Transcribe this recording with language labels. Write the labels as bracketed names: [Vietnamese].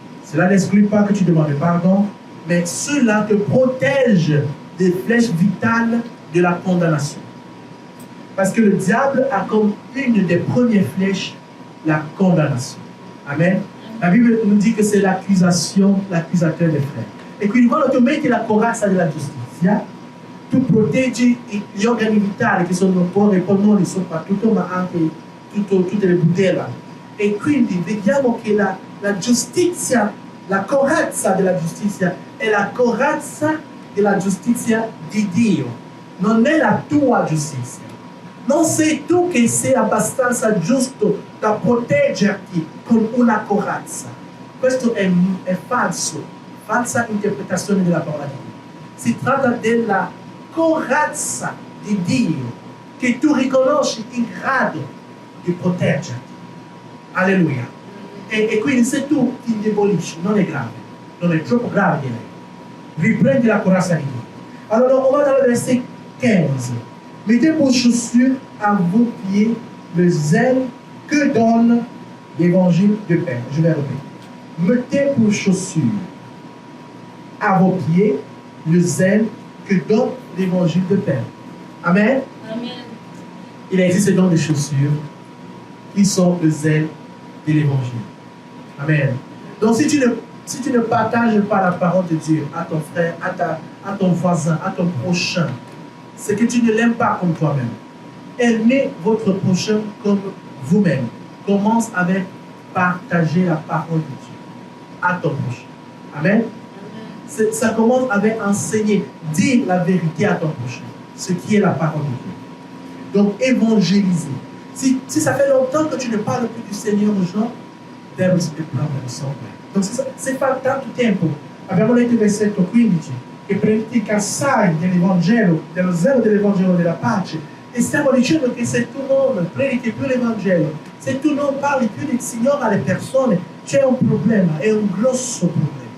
[French] Cela n'exclut pas que tu demandes pardon, mais cela te protège des flèches vitales de la condamnation. Parce que le diable a comme une des premières flèches la condamnation. Amen. La Bible nous dit que c'est l'accusation, l'accusateur des frères. [Italian] E quindi quando tu metti la corazza della giustizia, tu proteggi gli organi vitali che sono il cuore e i polmoni soprattutto, ma anche tutte le budella. E quindi vediamo che la giustizia, la corazza della giustizia è la corazza della giustizia di Dio, non è la tua giustizia. Non sei tu che sei abbastanza giusto da proteggerti con una corazza. Questo è falso, falsa interpretazione della parola di Dio. Si tratta della corazza di Dio che tu riconosci in grado di proteggerti. Alleluia. E quindi se tu ti indebolisci, non è grave, non è troppo grave direi. Riprendi la corazza di Dio. [French] Allora, on va dans le verset 15. Mettez pour chaussures à vos pieds le zèle que donne l'évangile de paix. Je vais répéter. Mettez pour chaussures à vos pieds le zèle que donne l'évangile de paix. Amen. Amen. Il existe donc des chaussures qui sont le zèle de l'évangile. Amen. Donc si tu ne partages pas la parole de Dieu à ton frère, à ton voisin, à ton prochain, c'est que tu ne l'aimes pas comme toi-même. Aimez votre prochain comme vous-même. Commence avec partager la parole de Dieu à ton prochain. Amen. Ça commence avec enseigner, dire la vérité à ton prochain, ce qui est la parole de Dieu. Donc évangéliser. Si ça fait longtemps que tu ne parles plus du Seigneur aux gens, [English] there is a problem somewhere. [Italian] Donc se fa tanto tempo, abbiamo letto il versetto 15, che predica assai dell'Evangelo, dello zelo dell'Evangelo della pace, e stiamo dicendo che se tu non predichi più l'Evangelo, se tu non parli più del Signore alle persone, c'è un problema, è un grosso problema.